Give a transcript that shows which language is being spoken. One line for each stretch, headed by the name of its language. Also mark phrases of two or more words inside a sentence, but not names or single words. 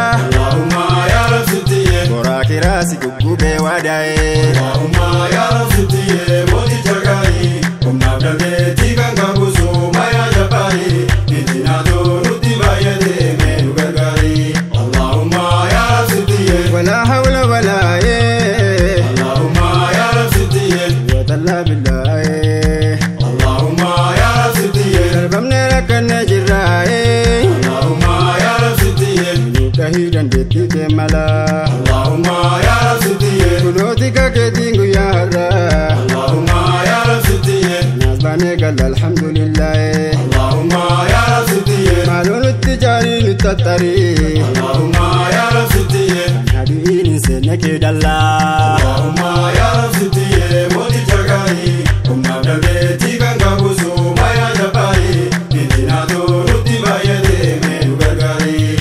Arabic: اللهم يا رب
Oromo: sitti yee. Boraa kiraa si guggubee waadaa'e.
Arabic: اللهم يا رب
Oromo: sitti yee. Mooticha gaarii. Humnaaf dandeettii kan qabu suuma
Arabic: يا جبار.
Oromo: Fitinaa too nutti baay'ate mee nu gargaari.
Arabic: اللهم يا رب
Oromo: sitti yee.
Arabic: ولا حول ولا إيه. اللهم يا رب
Oromo: sitti yee.
Arabic: قوة إلا بالله، إيه. اللهم يا رب
Oromo: sitti yee. Darbamnee rakkannee jirra, إيه.
Arabic: اللهم يا رب
Oromo: sitti yee. Nuuf dhahii dandeettii kee mala.
Arabic: اللهم يا رب
Oromo: sitti yee. Kunooti ka keetiin guyyaa har'a.
Arabic: اللهم يا رب
Oromo: sitti yee. Naas baanee galla alhamdulillah, إيه.
Arabic: اللهم يا رب
Oromo: sitti yee. Maaloo nutti jaarii nutti tattarii.
Arabic: اللهم يا رب
Oromo: sitti yee. Kan adiin hin seenne kee dallaa.
Arabic: اللهم يا رب
Oromo: sitti yee. Mooticha gaarii. Humnaaf dandeettii kan qabu suuma
Arabic: يا جبار.
Oromo: Fitinaatu nutti baay'atee, mee nu gargaari.